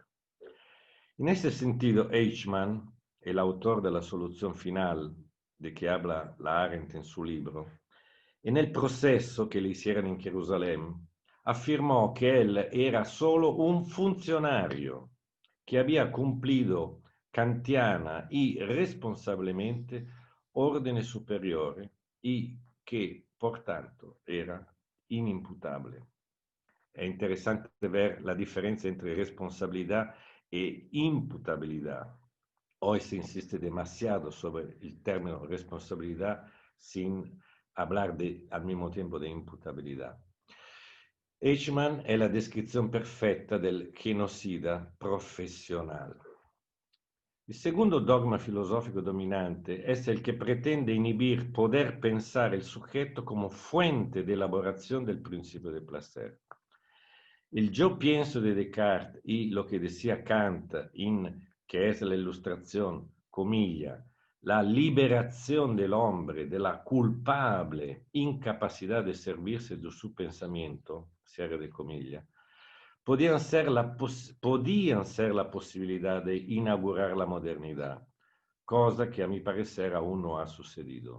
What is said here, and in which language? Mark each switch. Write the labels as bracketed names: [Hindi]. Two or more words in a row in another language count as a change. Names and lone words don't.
[Spanish] En ese sentido, Eichmann, el autor de la solución final de que habla la Arendt en su libro, en el proceso que le hicieron en Jerusalén, afirmó que él era solo un funcionario que había cumplido kantiana y responsablemente órdenes superiores y que, por tanto, era inimputable. [Italian] È interessante [Spanish] ver [Italian] la differenza [Spanish] entre responsabilidad e imputabilidad. Hoy se insiste demasiado sobre el término responsabilidad sin hablar al mismo tiempo de imputabilidad. [Italian] Eichmann è la descrizione perfetta del genocida professional. Il secondo dogma filosofico dominante è [Spanish] el que pretende inhibir poder pensar el sujeto como fuente de elaboración del principio del placer. El yo pienso de Descartes y lo que decía Kant, que es la ilustración, comilla, la liberación del hombre de la culpable incapacidad de servirse de su pensamiento, cierre de comilla, podían ser la posibilidad de inaugurar la modernidad, cosa que a mi parecer aún no ha sucedido.